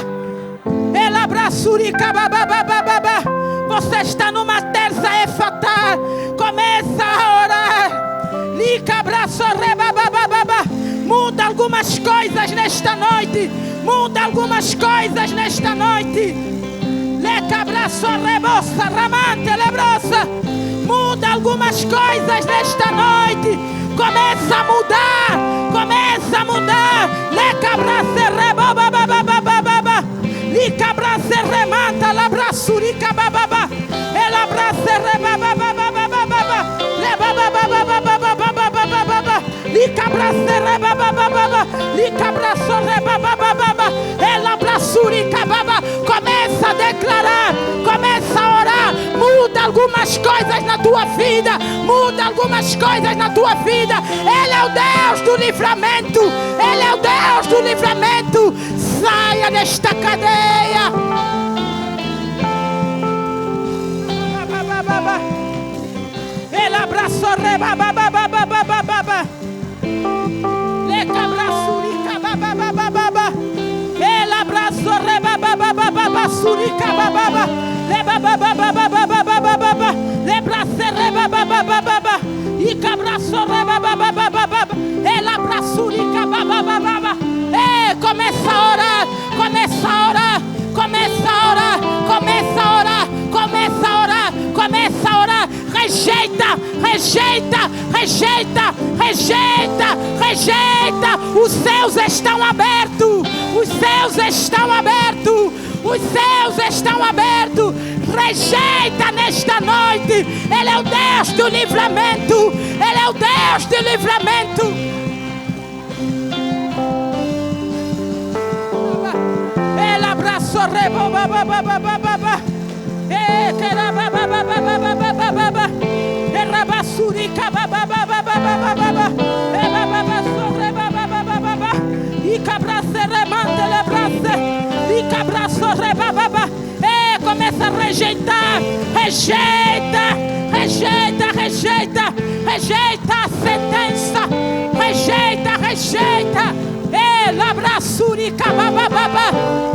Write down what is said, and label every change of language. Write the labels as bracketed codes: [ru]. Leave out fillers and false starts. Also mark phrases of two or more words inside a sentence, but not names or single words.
[pt] Ela abraçure cababababababa. Você está numa terça fatal. Começa a orar. Lica abraçore bababababa. Muda algumas coisas nesta noite. Muda algumas coisas nesta noite. Leca abraçore bossa ramante lebrosa. Muda algumas coisas nesta noite. Começa a mudar. Começa a mudar. Leca abrace rebabababababa. Lica abrace remanta labraçurica bababa. Ela abrace rebabababababa. Lebababababababababa. Lica abrace rebababababa. Lica abraço rebababababa. Ela abraçurica baba. Começa a declarar. Começa a orar. Muda algumas coisas na tua vida. muda algumas coisas na tua vida. Ele é o Deus do livramento. Ele é o Deus do livramento. Saia desta cadeia. Ele abraçou reba baba baba baba baba. Le cabraçurica baba baba baba. Ele abraçou reba baba baba surica baba. Le baba baba baba baba baba. Le braço reba baba baba. E cabraçou reba baba baba. Ele abraçurica baba baba. Começa a orar, começa a orar, começa a orar, começa a orar, começa a orar, começa a orar. Rejeita, rejeita, rejeita, rejeita, rejeita. Os céus estão abertos, os céus estão abertos, os céus estão abertos. Rejeita nesta noite. Ele é o Deus do livramento, Ele é o Deus do livramento. Reba baba baba baba. Keraba baba baba baba baba. Eraba surica baba baba baba baba. Eba baba sobre baba baba baba. E cabrace remante le brace. E cabraço reba baba. Começa a rejeitar. Rejeita, rejeita, rejeita, rejeita a sentença. Rejeita, rejeita. Labra surica baba baba.